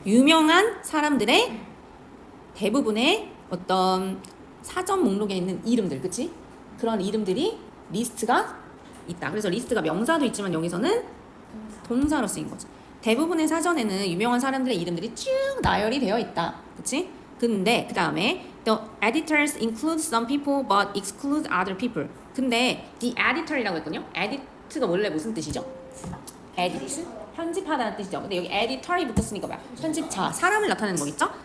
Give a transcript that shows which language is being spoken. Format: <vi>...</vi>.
<ko>유명한 사람들의 대부분의 어떤 사전 목록에 있는 이름들, 그치? 그런 이름들이 리스트가 있다. 그래서 리스트가 명사도 있지만 여기서는 동사로 쓰인 거죠. 대부분의 사전에는 유명한 사람들의 이름들이 쭉 나열이 되어 있다. 그치?</ko> <en>근데 그 다음에 The editors include some people but exclude other people.</en> <ko>근데 the editor이라고 했거든요. edit가 원래 무슨 뜻이죠? edit? 편집하다는 뜻이죠. 근데 여기 editor이 붙었으니까 뭐야? 편집자, 사람을 나타내는 거겠죠?</ko>